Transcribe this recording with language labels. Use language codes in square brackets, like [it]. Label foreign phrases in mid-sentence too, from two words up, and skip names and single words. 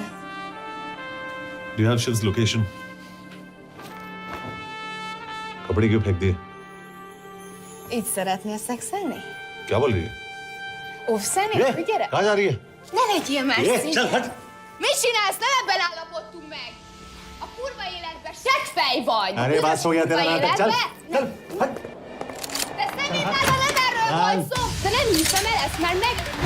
[en] Do you have Shiv's location? [hi] कपड़े क्यों फेंक दिए? [hu] Így szeretnél szexelni? [hi] क्या बोल रही है? [hu] Óvszeni? Gyere! [hi] कहाँ जा रही है? [hu] Ne legyél messzi! [hi] चल hट! [hu] Mit csinálsz? Nem ebben állapodtunk meg! A kurva életben seggfej vagy! [hi] अरे बात हो गया तेरा नाटक, चल चल हट। [hu] De szerintem nem erről volt szó! De nem hiszem el ezt, mert meg...